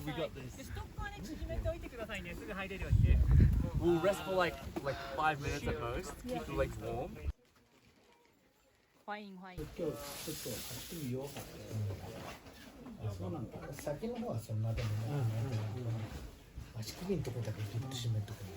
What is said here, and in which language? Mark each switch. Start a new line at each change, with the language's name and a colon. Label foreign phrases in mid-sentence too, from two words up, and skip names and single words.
Japanese: ったです。ストックはね縮めておいてくださいね。すぐ入れるようにね。
English: We'll rest for like 5 minutes at most. Keep the legs warm.
Chinese: 欢迎欢迎。
Japanese: 今日ちょっと足首弱かった。そうなんだ。先の方はそんなでもない。足首のとこだけギュッと締めとくの。